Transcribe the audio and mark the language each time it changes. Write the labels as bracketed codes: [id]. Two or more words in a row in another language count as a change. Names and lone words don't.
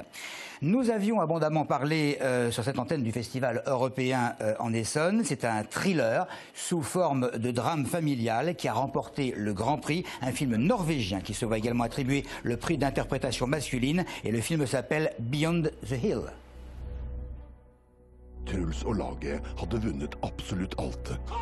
[fr] Nous avions abondamment parlé sur cette antenne du Festival européen en Essonne. C'est un thriller sous forme de drame familial qui a remporté le Grand Prix, un film norvégien qui se voit également attribuer le prix d'interprétation masculine et le film s'appelle Beyond the Hill. [no] Truls og laget hadde vunnet absolutt alt.